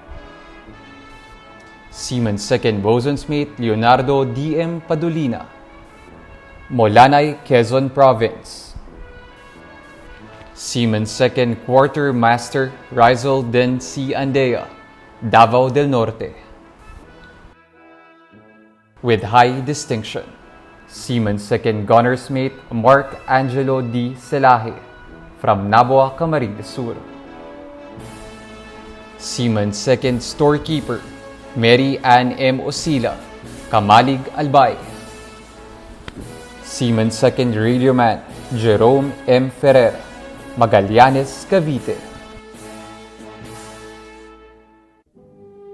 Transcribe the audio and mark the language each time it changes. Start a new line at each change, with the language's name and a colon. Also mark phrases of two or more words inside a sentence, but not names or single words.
English: Seaman 2nd Bosun's Mate Leonardo D. M. Padulina, Molanay, Quezon Province. Seaman 2nd Quartermaster Rizal Den C. Andea, Davao del Norte. With high distinction, Seaman 2nd Gunner's Mate Mark Angelo D. Selaje from Nabua, Camarines Sur. Seaman 2nd Storekeeper Mary Ann M. Osila, Kamalig, Albay. Seaman 2nd Radioman Jerome M. Ferrer, Magallanes, Cavite.